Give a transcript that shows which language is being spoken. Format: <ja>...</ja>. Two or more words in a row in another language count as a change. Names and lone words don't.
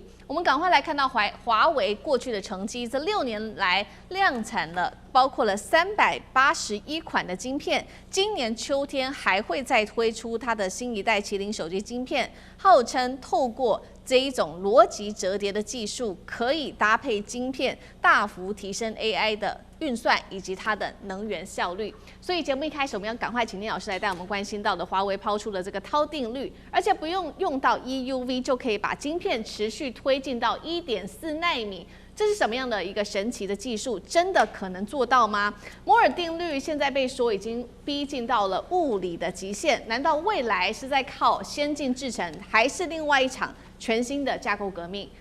<zh>我們趕快來看到華為過去的成績，這6年來量產了包括了381款的晶片，今年秋天還會再推出它的新一代麒麟手機晶片，號稱透過這一種邏輯折疊的技術，可以搭配晶片大幅提升 AI 的運算以及它的能源效率。所以節目一開始，我們要趕快請聶老師來帶我們關心到的華為拋出的這個涛定律，而且不用到 EUV 就可以把晶片持續推進到1.4奈米。這是什麼樣的一個神奇的技術？真的可能做到嗎？摩爾定律現在被說已經逼近到了物理的極限，難道未來是在靠先進製程，還是另外一場全新的架構革命？</zh>